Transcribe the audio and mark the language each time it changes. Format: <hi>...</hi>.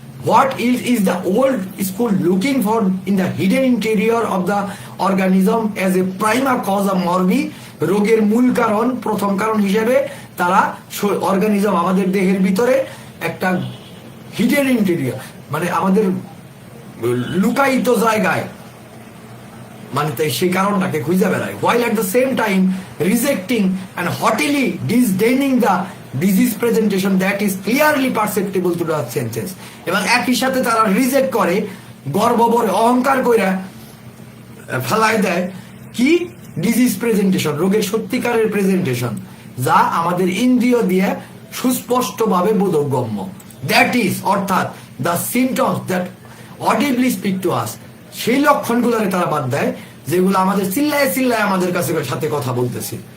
<en>What is the old school looking for in the hidden interior of the organism as a prima causa morbi?</en> <bn>রোগের মূল কারণ, প্রথম কারণ হিসেবে তারা অর্গানিজম, আমাদের দেহের ভিতরে একটা হিডেন ইন্টেরিয়র, মানে আমাদের লুকায়িত জায়গায়, মানে সেই কারণটাকে খুঁজে বেড়ায়।</bn> <en>while at the same time rejecting and haughtily disdaining the disease presentation that is clearly perceptible to the senses.</en> <bn>এবং একই সাথে তারা রিজেক্ট করে, গর্বভরে অহংকার কইরা ফেলায় দেয় কি, ডিজিজ প্রেজেন্টেশন, রোগের সত্যিকারের প্রেজেন্টেশন, যা আমাদের ইন্দ্রিয় দিয়ে সুস্পষ্টভাবে বোধগম্য।</bn> <en>that is,</en> <bn>অর্থাৎ</bn> <en>the symptoms that audibly speak to us,</en> <bn>সেই লক্ষণগুলোরে তারা বাদ দেয় যেগুলো আমাদের চিল্লায় চিল্লায় আমাদের কাছে সাথে কথা বলতেছে।</bn>